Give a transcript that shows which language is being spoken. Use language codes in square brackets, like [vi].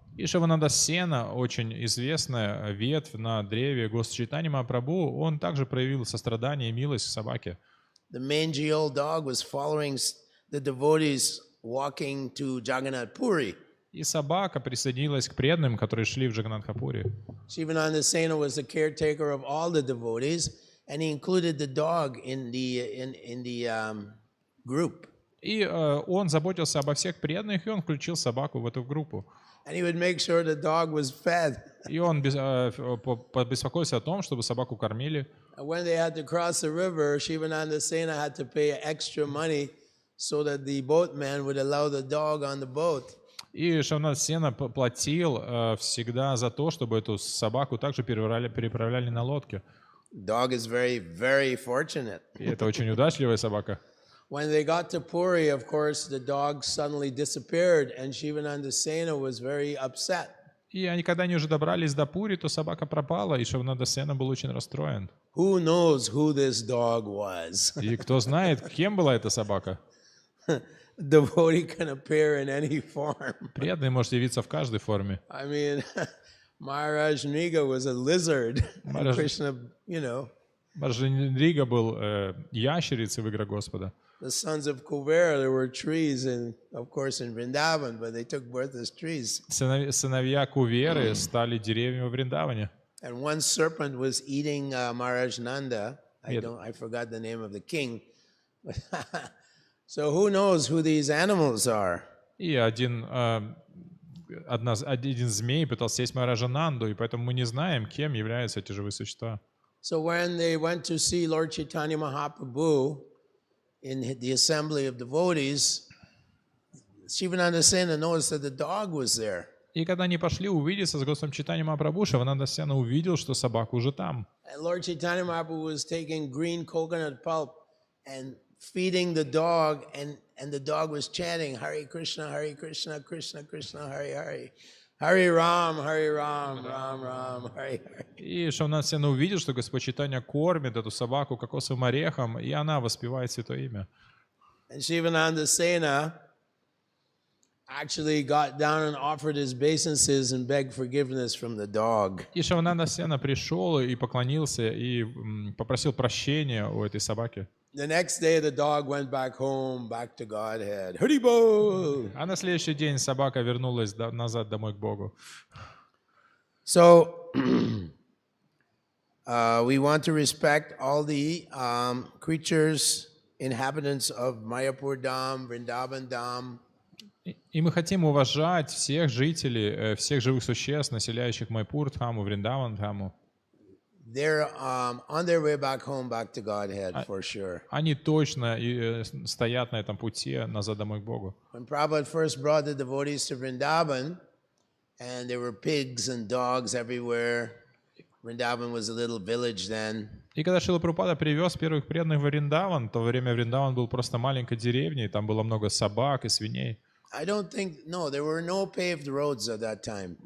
[ru] И Шивананда Сена, очень известная ветвь на древе Госчайтаньи Махапрабху, он также проявил сострадание и милость к собаке. [en] The mangy old dog was following the devotees walking to Jagannath Puri. [ru] И собака присоединилась к преданным, которые шли в Джаганнатхапури. [en] Shivananda Sena was the caretaker of all the devotees, and he included the dog in the group. [ru] И он заботился обо всех преданных, и он включил собаку в эту группу. [en] And he would make sure the dog was fed. [ru] И он побеспокоился о том, чтобы собаку кормили. [en] And when they had to cross the river, Shivananda Sena had to pay extra money so that the boatman would allow the dog on the boat. [ru] И Шивананда Сена платил всегда за то, чтобы эту собаку также переправляли на лодке. [en] Dog is very, very fortunate. [ru] И это очень удачливая собака. [en] When they got to Puri, of course, the dog suddenly disappeared, and Shivananda Sena was very upset. [ru] И когда они уже добрались до Пури, то собака пропала, и Шивананда Сена был очень расстроен. [en] Who knows who this dog was? [ru] И кто знает, кем была эта собака? [en] Devotee can appear in any form. [ru] Преданный может явиться в каждой форме. [en] I mean, Maharaj Niga was a lizard. Krishna, [ru] Маharaj Нига был ящерицей в игре Господа. [en] The sons of Kuvera, there were trees, of course, in Vrindavan, but they took birth as trees. [ru] Сыновья Куверы стали деревьями в Вриндаване. [en] And one serpent was eating Maharaj Nanda. I forgot the name of the king. So who knows who these animals are? [ru] И один один змей пытался съесть Махараджа Нанду, и поэтому мы не знаем, кем являются эти живые существа. [en] So when they went to see Lord Chaitanya Mahaprabhu in the assembly of devotees, Shivananda Sena noticed that the dog was there. [ru] И когда они пошли увидеться с Госвами Чайтаньей Махапрабху, Шивананда Сена увидел, что собака уже там. [en] And Lord Chaitanya Mahaprabhu was taking green coconut pulp and feeding the dog, and the dog was chanting Hare Krishna, Krishna Krishna, Hare Hare. Hare Ram, Ram Ram, Hare Hare. [ru] И Шивананда Сена увидел, что Господь Чайтанья кормит эту собаку кокосовым орехом, и она воспевает святое имя. [en] And Shivananda Sena actually got down and offered his obeisances and begged forgiveness from the dog. [ru] И Шивананда Сена пришел и поклонился, и попросил прощения у этой собаки. [en] The next day the dog went back home, back to Godhead. Haribol! [ru] А на следующий день собака вернулась назад домой к Богу. [en] So we want to respect all the creatures, inhabitants of Mayapur Dham, Vrindavan Dham. [ru] И мы хотим уважать всех жителей, всех живых существ, населяющих Майпур Дхаму, Вриндаван Дхаму. [en] They're on their way back home, back to Godhead, for sure. [ru] Они точно стоят на этом пути назад домой к Богу. [en] When Prabhupada first brought the devotees to Vrindavan, and there were pigs and dogs everywhere. Vrindavan was a little village then. [ru] И когда Шрила Прабхупада привез первых преданных в Вриндаван, то во время Вриндаван был просто маленькой деревней, там было много собак и свиней. [en] I don't think, no, there were no paved roads at that time.